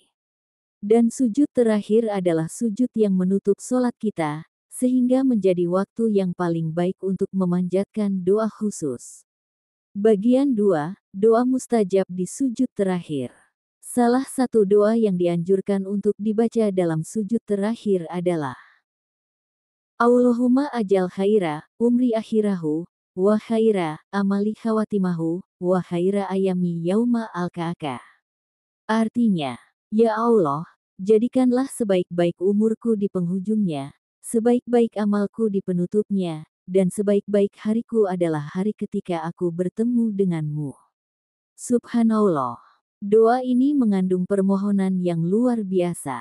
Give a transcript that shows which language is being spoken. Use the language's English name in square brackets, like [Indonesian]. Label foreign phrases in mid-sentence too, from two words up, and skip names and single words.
[Indonesian] Dan sujud terakhir adalah sujud yang menutup sholat kita, sehingga menjadi waktu yang paling baik untuk memanjatkan doa khusus. Bagian 2, doa mustajab di sujud terakhir. Salah satu doa yang dianjurkan untuk dibaca dalam sujud terakhir adalah [Arabic] اللهم اجعل خير عمري آخره وخير عملي خواتمه وخير أيامي يوم ألقاك. [Indonesian] Artinya, ya Allah, jadikanlah sebaik-baik umurku di penghujungnya, sebaik-baik amalku di penutupnya, dan sebaik-baik hariku adalah hari ketika aku bertemu denganmu. Subhanallah. Doa ini mengandung permohonan yang luar biasa.